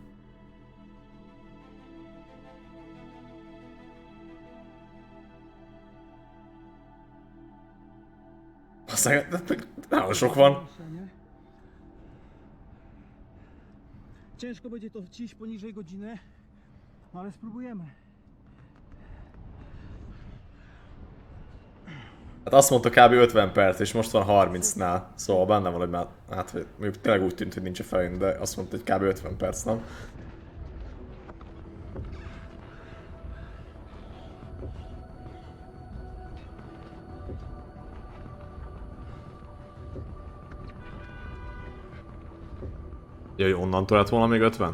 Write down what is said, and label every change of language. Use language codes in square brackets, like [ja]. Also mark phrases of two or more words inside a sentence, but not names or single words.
[hu] Aztán nagyon sok van. [pl] Ciężko będzie to wciść poniżej godziny, no ale spróbujemy. [hu] Hát azt mondta kb. 50 perc, és most van 30-nál. Szóval benne van, hogy már, hát mondjuk tényleg úgy tűnt, hogy nincs a fején, de azt mondta, hogy kb. 50 perc, nem? Jaj, onnantól lett volna még 50?